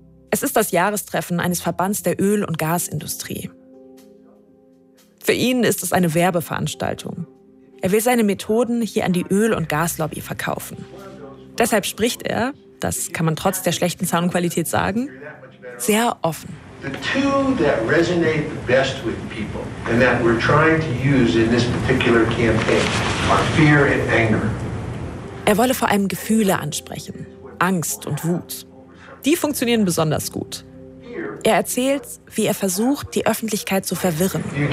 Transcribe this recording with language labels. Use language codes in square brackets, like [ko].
[de] Es ist das Jahrestreffen eines Verbands der Öl- und Gasindustrie. Für ihn ist es eine Werbeveranstaltung. Er will seine Methoden hier an die Öl- und Gaslobby verkaufen. Deshalb spricht er, das kann man trotz der schlechten Soundqualität sagen, sehr offen. [en] The two that resonate the best with people and that we're trying to use in this particular campaign are fear and anger. [de] Er wolle vor allem Gefühle ansprechen, Angst und Wut. Die funktionieren besonders gut. Er erzählt, wie er versucht, die Öffentlichkeit zu verwirren.